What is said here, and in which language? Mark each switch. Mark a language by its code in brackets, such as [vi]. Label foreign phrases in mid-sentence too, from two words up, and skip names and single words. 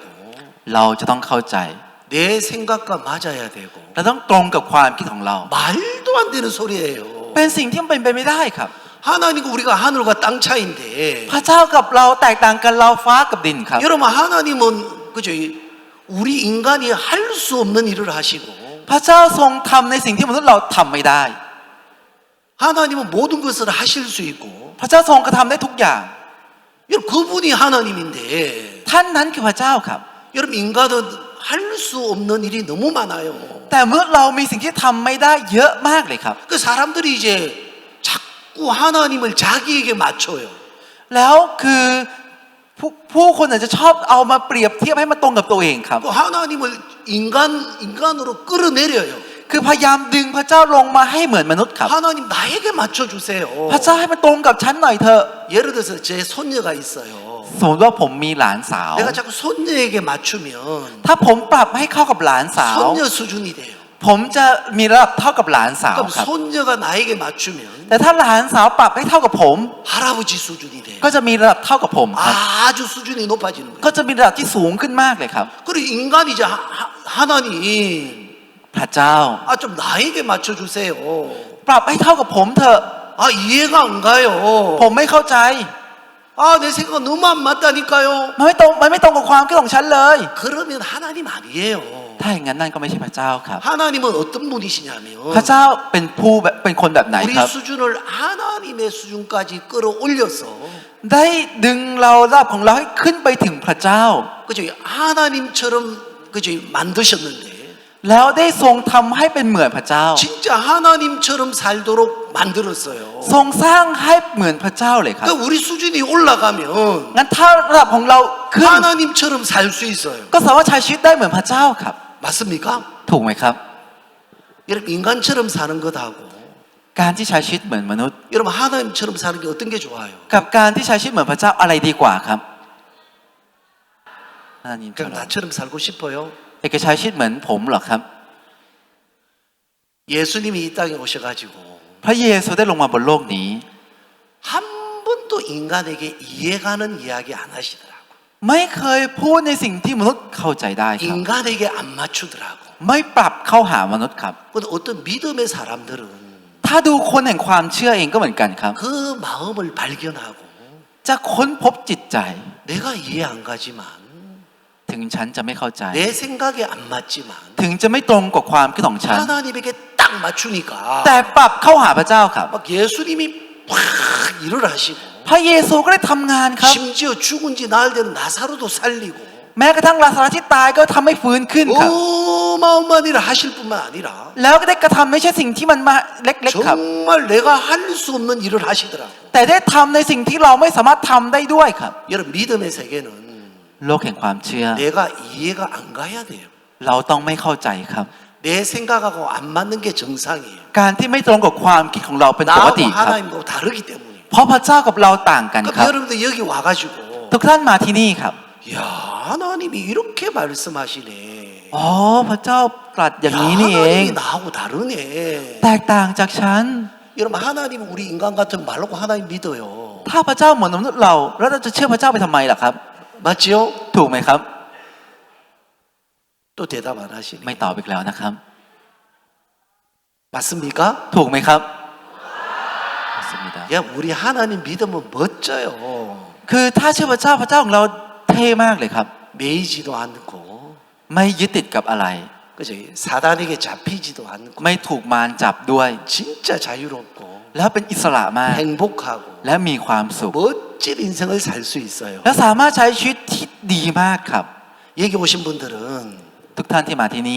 [th] เราจะต้องเข้าใจ [ko] 내 생각과 맞아야 되고 [th] เราต้องตรงกับความคิดของเรา [ko] 말도 안 되는 소리예요. [th] เป็นสิ่งที่มันเป็นไปไม่ได้ครับ [ko] 하나님과 우리가 하늘과 땅 차이인데 [th] พระเจ้ากับเราแตกต่างกันเราฟ้ากับดินครับ [ko] 여러분 하나님은 그죠? 우리 인간이 할 수 없는 일을 하시고 [th] พระเจ้าทรงทำในสิ่งที่มนุษย์เราทำไม่ได้ [ko] 하나님은 모든 것을 하실 수 있고 [th] พระเจ้าทรงกระทำได้ทุกอย่าง [ko] 여러분 그분이 하나님인데 [th] ท่านนั้นคือพระเจ้าครับ [ko] 여러분 인간은 할 수 없는 일이 너무 많아요. [th] แต่มนุษย์เรามีสิ่งที่ทำไม่ได้เยอะมากเลยครับ [ko] 그 사람들이 이제 자꾸 하나님을 자기에게 맞춰요. [th] แล้วคือผู้คนอาจจะชอบเอามาเปรียบเทียบให้มันตรงกับตัวเองครับ [ko] 그 하나님을 인간으로 끌어내려요. [th] คือพยายามดึงพระเจ้าลงมาให้เหมือนมนุษย์ครับ [ko] 하나님 나에게 맞춰주세요. [th] พระเจ้าให้มันตรงกับฉันหน่อยเถอะ [ko] 예를 들어서 제 손녀가 있어요. [th] สมมติว่าผมมีหลานสาว [ko] 내가 자꾸 손녀에게 맞추면 [th] ถ้าผมปรับให้เข้ากับหลานสาว [ko] 손녀 수준이 돼요. [th] ผมจะมีระดับเท่ากับหลานสาว [ko] 그럼 [th] ครับ [ko] 손녀가 나에게 맞추면 [th] แต่ถ้าหลานสาวปรับให้เท่ากับผม [ko] 할아버지 수준이 돼요. [th] ก็จะมีระดับเท่ากับผมครับ [ko] 아주 수준이 높아지는 [th] ก็ [ko] 거예요. [th] จะมีระดับที่สูงขึ้นมากเลยครับ [ko] 그리고 인간이 이제 하나님 [th] พระเจ้า [ko] 좀 나에게 맞춰주세요. [th] ปรับให้เท่ากับผมเถอะ [ko] 이해가 안 가요. [th] ผมไม่เข้าใจ [ko] 내 생각 너무 안 맞다니까요. [th] มันไม่ตรงกับความคิดของฉันเลย [ko] 그러면 하나님 아니에요. [th] ถ้าอย่างนั้นนั่นก็ไม่ใช่พระเจ้าครับ [ko] 하나님은 어떤 분이시냐면 [th] พระเจ้าเป็นคนแบบไหน [ko] 우리 [th] ครับ [ko] 수준을 하나님의 수준까지 끌어올려서 [th] ได้ดึงเราระดับของเราให้ขึ้นไปถึงพระเจ้า [ko] 그죠? 하나님처럼 그죠? 만드셨는데 [th] แล้วได้ทรงทำให้เป็นเหมือนพระเจ้า [ko] 진짜 하나님처럼 살도록 만들었어요. [th] ทรงสร้างให้เหมือนพระเจ้าเลยครับ [ko] 그러니까 우리 수준이 올라가면 [th] งั้นถ้าระดับของเราขึ้น [ko] 하나님처럼 살 수 있어요. [th] ก็สามารถใช้ชีวิตได้เหมือนพระเจ้าครับ [ko] 맞습니까? [th] ถูกไหมครับ [ko] 여러분 인간처럼 사는 것하고 [th] การที่ใช้ชีวิตเหมือนมนุษย์ [ko] 여러분 하나님처럼 사는 게 어떤 게 좋아요? [th] กับการที่ใช้ชีวิตเหมือนพระเจ้าอะไรดีกว่าครับอันนี้ [ko] 그냥 나처럼 살고 싶어요. [th] อยากจะใช้ชีวิตเหมือนผมเหรอครับ [ko] 예수님이 이 땅에 오셔가지고 [th] พระเยซูได้ลงมาบนโลกนี้ [ko] 한 번도 인간에게 이해가는 이야기 안 하시더라고. [th] ไม่เคยพูดในสิ่งที่มนุษย์เข้าใจได้ครับ [ko] 인간에게 안 맞추더라고. [th] ไม่ปรับเข้าหามนุษย์ครับ [ko] 근데 어떤 믿음의 사람들은 [th] ถ้าดูคนแห่งความเชื่อเองก็เหมือนกันครับ [ko] 그 마음을 발견하고 [th] จะค้นพบจิตใจ [ko] 내가 이해 안 가지만 [th] ถึงฉันจะไม่เข้าใจ [ko] 내 생각에 안 맞지만 [th] ถึงจะไม่ตรงกับความคิดของฉัน [ko] 하나님에게 딱 맞추니까 [th] แต่ปรับเข้าหาพระเจ้าครับ [ko] 막 예수님이 팍 일을 하시고 [th] พระเยซูก็ได้ทำงานครับ [ko] 심지어 죽은 지 나흘 된 나사로도 살리고 [th] แม้กระทั่งลาซารัสที่ตายก็ทำให้ฟื้นขึ้นครับ [ko] 어마어마한 일을 하실 뿐만 아니라 [th] แล้วก็ได้กระทำไม่ใช่สิ่งที่มันมาเล็กๆครับ [ko] 정말 내가 할 수 없는 일을 하시더라고. [th] แต่ได้ทำในสิ่งที่เราไม่สามารถทำได้ด้วยครับ [ko] 여러분 믿음의 세계는 [th] โลกแห่งความเชื่อ [ko] 내가 이해가 안 가야 돼요. [th] เราต้องไม่เข้าใจครับ [ko] 내 생각하고 안 맞는 게 정상이에요. [th] การที่ไม่ตรงกับความคิดของเราเป็นปกติ [ko] 나하고 [th] ครับ [ko] 하나님하고 다르기 때문에. [th] เพราะพระเจ้ากับเราต่างกันค [ko] 그럼 [th] รับ [ko] 여러분들 여기 와가지고 [th] ทุกท่านมาที่นี่ครับ [ko] 야 하나님이 이렇게 말씀하시네. [th] อ๋อพระเจ้าตรัสอย่าง [ko] 야, [th] นี้นี่เอง [ko] 하나님이 나하고 다르네. [th] แตกต่างจากฉัน [ko] 여러분 하나님은 우리 인간 같으면 말로고 하나님 믿어요. [th] ถ้าพระเจ้าเหมือนมนุษย์เราแล้วเราจะเชื่อพระเจ้าไปทำไมล่ะครับ [ko] 맞지요? [th] ถูกไหมครับ [ko] 또 대답 안 하시네. [th] ไม่ตอบอีกแล้วนะครับ [ko] 맞습니까? [th] ถูกไหมครับ 맞습니다 [ko] 야, 우리 하나님 믿으면 멋져요. [th] คือถ้าเชื่อพระเจ้าพระเจ้าของเราเท่มากเลยครับ [ko] 매이지도 않고, [th] ไม่ยึดติดกับอะไร [ko] 그죠? 사단에게 잡히지도 않고, [th] ไม่ถูกมารจับด้วย [ko] 진짜 자유롭고, [th] แล้วเป็นอิสระมาก [ko] 행복하고, [th] และมีความสุข [ko] 멋진 인생을 살 수 있어요. [th] และสามารถใช้ชีวิตที่ดีมากครับ [ko] 여기 오신 분들은 [th] ทุกท่านที่มาที่นี่